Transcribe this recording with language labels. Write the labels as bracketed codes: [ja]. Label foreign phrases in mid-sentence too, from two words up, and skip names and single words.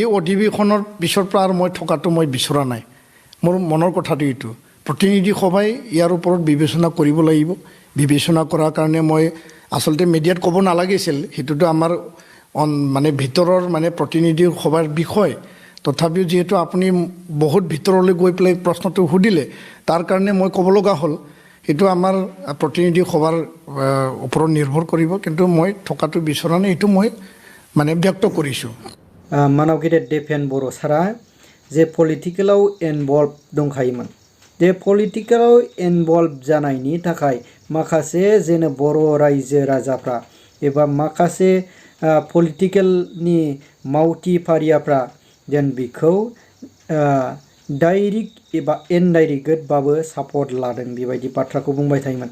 [as] অধিৱেশনৰ পিছৰ পৰা আৰু মই থকাটো মই বিচৰা নাই মোৰ মনৰ কথাটো এইটো প্ৰতিনিধি সভাই ইয়াৰ ওপৰত বিবেচনা কৰিব লাগিব বিবেচনা কৰাৰ কাৰণে মই আচলতে মিডিয়াত ক'ব নালাগিছিল সেইটোতো আমাৰ মানে ভিতৰৰ মানে প্ৰতিনিধি সভাৰ বিষয় তথাপিও যিহেতু আপুনি বহুত ভিতৰলৈ গৈ পেলাই প্ৰশ্নটো সুধিলে তাৰ কাৰণে মই ক'ব লগা হ'ল এইটো আমাৰ প্ৰতিনিধি সভাৰ ওপৰত নিৰ্ভৰ কৰিব কিন্তু মই থকাটো বিচৰা নাই এইটো মই মানে ব্যক্ত কৰিছোঁ [brx] मानाव देपेन बर' सारा जे [en] political-ao involve [brx] दंखायोमोन जे [en] political-ao involve [brx] जानायनि थाखाय माखासे जेने बर' रायजो राजाफ्रा एबा माखासे पलिटिकेलनि मावथिफारियाफ्रा जेन बिखौ डाइरेक्ट एबा इनडाइरेक्टबाबो सापर्ट लादों बेबायदि बाथ्राखौ बुंबाय थायोमोन